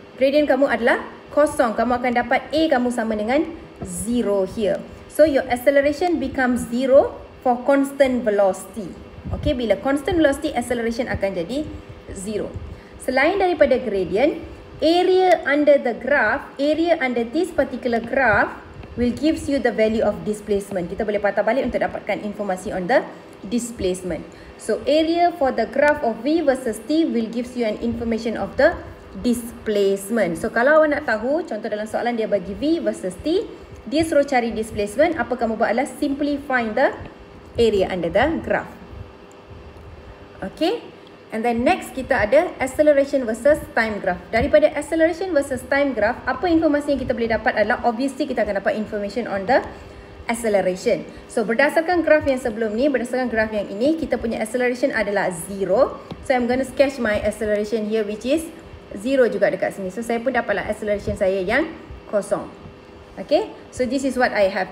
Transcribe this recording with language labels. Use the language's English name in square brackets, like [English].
[Malay] Gradient kamu adalah kosong. Kamu akan dapat A kamu sama dengan 0 here. [English] So your acceleration becomes 0 for constant velocity. [Malay] Okay, bila constant velocity, acceleration akan jadi 0. [English] Selain daripada gradient, area under the graph, area under this particular graph will gives you the value of displacement. [Malay] Kita boleh patah balik untuk dapatkan informasi on the displacement. [English] So area for the graph of V versus T will gives you an information of the displacement. [Malay] So kalau awak nak tahu, contoh dalam soalan dia bagi V versus T, dia suruh cari displacement, apa kamu buat adalah simply find the area under the graph. [English] Okay, and then next kita ada acceleration versus time graph. [Malay] Daripada acceleration versus time graph, apa informasi yang kita boleh dapat adalah obviously kita akan dapat information on the acceleration. So berdasarkan graph yang sebelum ni, berdasarkan graph yang ini, kita punya acceleration adalah 0. [English] So I'm going to sketch my acceleration here which is 0 juga dekat sini. So saya pun dapatlah acceleration saya yang kosong. Okay, so this is what I have.